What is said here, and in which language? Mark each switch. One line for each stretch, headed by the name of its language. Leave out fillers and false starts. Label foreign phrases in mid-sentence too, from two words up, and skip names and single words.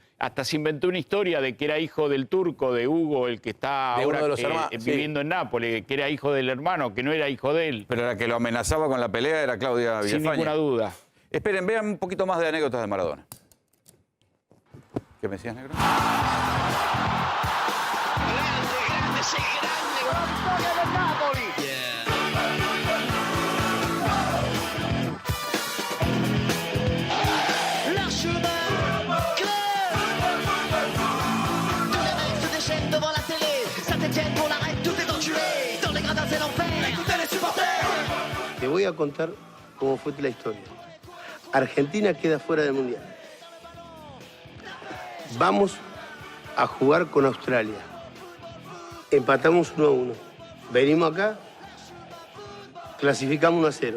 Spanish: Hasta se inventó una historia de que era hijo del turco, de Hugo, el que está ahora viviendo en Nápoles, que era hijo del hermano, que no era hijo de él. Pero la que lo amenazaba con la pelea era Claudia Villafañe. Sin ninguna duda. Esperen, vean un poquito más de anécdotas de Maradona. ¿Qué me decías, negro?
Italian: Grande, sei grande, vittoria del Napoli. La
French: devant la télé. Saint-Etienne pour l'arrêt, tout est enculé. Dans les gradins, c'est l'enfer. Écoutez les supporters.
Spanish: Te voy a contar cómo fue la historia. Argentina queda fuera del Mundial. Vamos a jugar con Australia. Empatamos 1-1. Venimos acá, clasificamos 1-0.